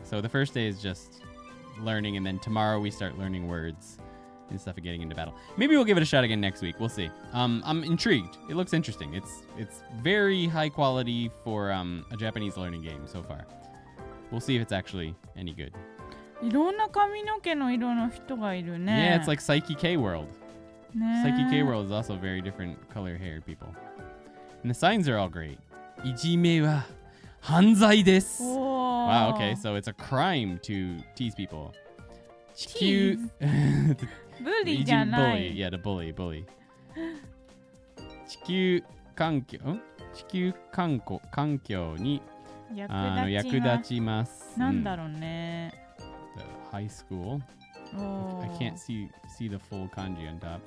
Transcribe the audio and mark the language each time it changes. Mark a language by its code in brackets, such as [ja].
[en] So the first day is just learning, and then tomorrow we start learning words and stuff and getting into battle. Maybe we'll give it a shot again next week. We'll see. I'm intrigued. It looks interesting. It's very high quality for a Japanese learning game so far. We'll see if it's actually any good. [ja] いろんな髪の毛の色の人がいるね。 [en] Yeah, it's like Psyche K World. [ja] ね。 [en] Psyche K World is also very different color haired people. And the signs are all great. [ja] いじめは犯罪です. [en] Wow, okay, so it's a crime to tease people. [ja] 地球 bully じゃない。 [en] bully, yeah, to bully. [ja] 地球環境に役立ちます。なんだろうね。 [en] The high school. I can't see the full kanji on top.